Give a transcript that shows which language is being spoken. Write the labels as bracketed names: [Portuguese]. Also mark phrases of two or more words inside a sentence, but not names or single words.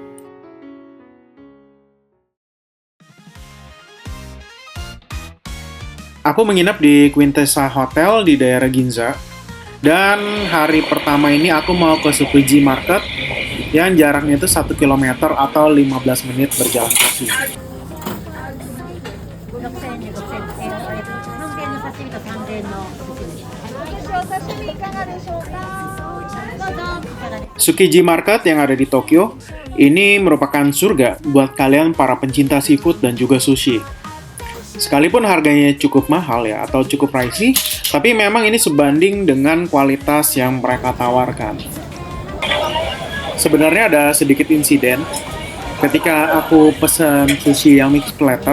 [Indonesian] Aku menginap di Quintessa Hotel di daerah Ginza. Dan hari pertama ini aku mau ke Tsukiji Market yang jaraknya itu 1 kilometer atau 15 menit berjalan kaki. [Japanese] 6000 円で5000半減の刺身と3000円のお刺身。お刺身いかがでしょうか。どうぞいかがですか。 [Indonesian] Tsukiji Market yang ada di Tokyo ini merupakan surga buat kalian para pencinta seafood dan juga sushi. Sekalipun harganya cukup mahal ya atau cukup pricey, tapi memang ini sebanding dengan kualitas yang mereka tawarkan. Sebenarnya ada sedikit insiden ketika aku pesen sushi yang [English] mixed platter.